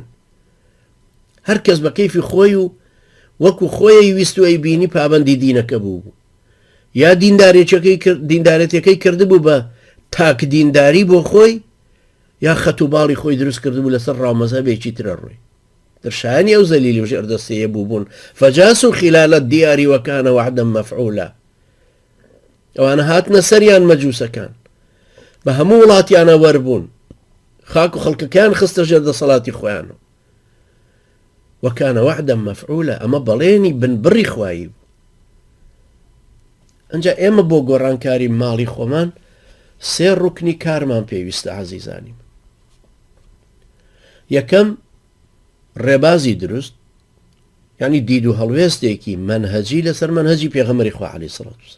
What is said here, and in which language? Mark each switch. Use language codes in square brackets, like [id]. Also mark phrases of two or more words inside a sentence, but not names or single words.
[ckb] هەر کەس بە کەیفی خۆی و وەکو خۆی ویست و ئەیبینی پابندی دینەکە بوو، یا دیندارەتەکەی کردبوو بە تاک دینداری بۆ خۆی، یا خەت و باڵی خۆی دروست کردبوو لەسەر ڕاومەزهبێکی ترە ڕووی. دەرشایانی ئەو زەلیلی و ژێردەستەیە بوو بوون [ar] فەجاسوا خلال الديار وكان وعدا مفعولا. [ckb] ئەوانە هاتنە سەریان مەجووسەکان بە هەموو وڵاتیانە وەربوون، خاک و خەڵکەکان خستە ژێردەسەڵاتی خۆیانەوە. [ar] وكان وعدا مفعولا، [ckb] ئەمە بەڵێنی بنبڕی خوایی بوو. ئەنجا ئێمە بۆ گۆڕانکاری ماڵی خۆمان سێ ڕوکنی کارمان پێویستە عەزیزانیم. یەکەم ڕێبازی دروست، یعنی دید و هەڵوێستێکی منهەجی لەسەر منهەجی پێغەمبەری خوا [ar] عەلەیهی سەڵات وسەلام.